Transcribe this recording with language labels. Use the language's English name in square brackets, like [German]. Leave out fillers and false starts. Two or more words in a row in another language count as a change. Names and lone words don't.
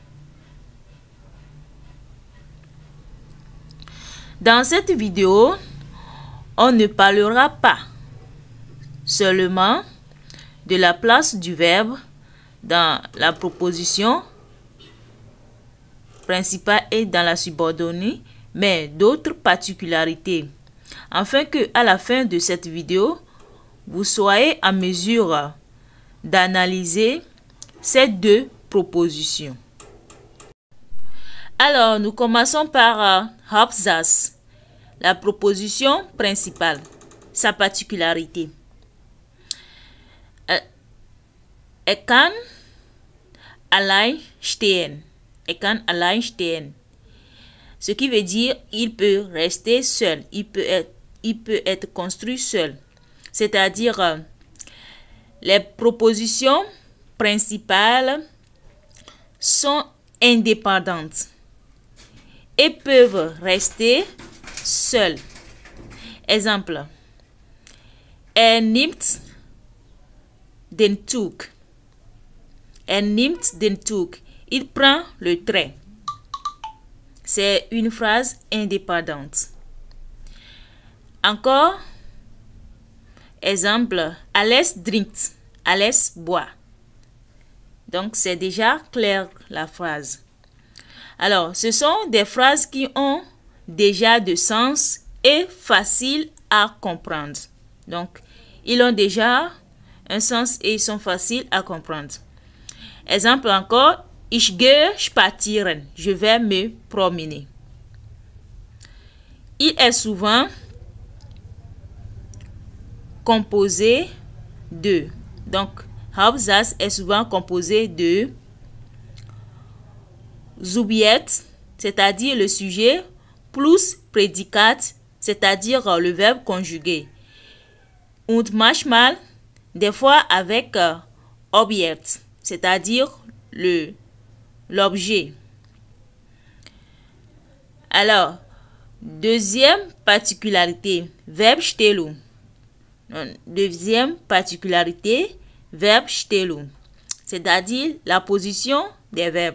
[French] Dans cette vidéo, on ne parlera pas seulement de la place du verbe dans la proposition principale et dans la subordonnée, mais d'autres particularités, afin que à la fin de cette vidéo, vous soyez en mesure d'analyser ces deux propositions. Alors, nous commençons par Hauptsatz, la proposition principale, sa particularité. [German] Kann allein stehen. Kann allein stehen. [French] Ce qui veut dire il peut rester seul, il peut être construit seul. C'est-à-dire les propositions principales sont indépendantes et peuvent rester seules. Exemple: [German] nimmt den Zug. Nimmt den Zug. [French] Il prend le train. C'est une phrase indépendante. Encore, exemple: [German] Alles trinkt. [French] Alles boit. Donc, c'est déjà clair la phrase. Alors, ce sont des phrases qui ont déjà de sens et faciles à comprendre. Donc, ils ont déjà un sens et ils sont faciles à comprendre. Exemple encore: [German] Ich gehe spazieren. [French] Je vais me promener. Il est souvent composé de. Donc, Hauptsatz est souvent composé de Subjekt, c'est-à-dire le sujet, plus prédicat, c'est-à-dire le verbe conjugué. [German] Und manchmal, [French] des fois avec Objekt, c'est-à-dire l'objet. Alors, deuxième particularité, Verbstellung. Deuxième particularité, Verbstellung, c'est-à-dire la position des verbes.